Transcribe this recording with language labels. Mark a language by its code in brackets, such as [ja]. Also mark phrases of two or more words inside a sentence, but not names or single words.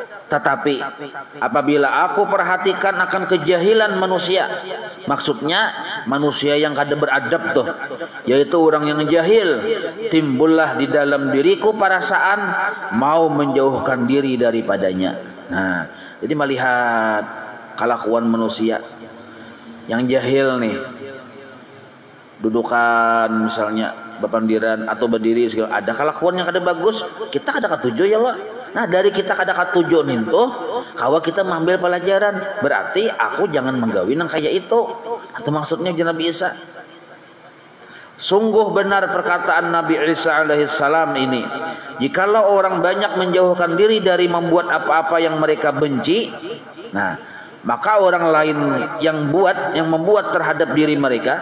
[bjn] Tetapi apabila aku perhatikan akan kejahilan manusia, maksudnya manusia yang kada beradab tuh, yaitu orang yang jahil. [id] Timbullah di dalam diriku perasaan mau menjauhkan diri daripadanya. [bjn] Nah, jadi melihat kelakuan manusia yang jahil nih, dudukan misalnya bepandiran atau berdiri segala, ada kelakuan yang kada bagus, kita kada katuju ya Allah. Nah, dari kita kada katuju nih tuh, kawa kita mengambil pelajaran, berarti aku jangan menggawi nang kayak itu. [id] Atau maksudnya Nabi Isa. Sungguh benar perkataan Nabi Isa alaihissalam ini. Jikalau orang banyak menjauhkan diri dari membuat apa-apa yang mereka benci, nah, maka orang lain yang membuat terhadap diri mereka.